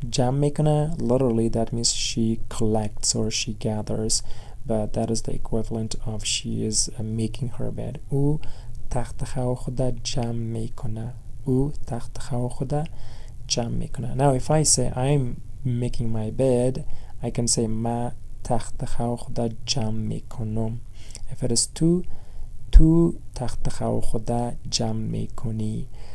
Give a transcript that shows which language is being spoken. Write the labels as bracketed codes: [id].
[en] جمع میکنه, literally that means she collects or she gathers, but that is the equivalent of she is making her bed. [fa] او تخت خواب خود جمع میکنه. او تخت خواب خود جمع میکنه. [en] Now if I say I'm making my bed, I can say [fa] ما تخت خواب خود جمع میکنم. [en] If it is [fa] تو تخت خواب خود جمع میکنی.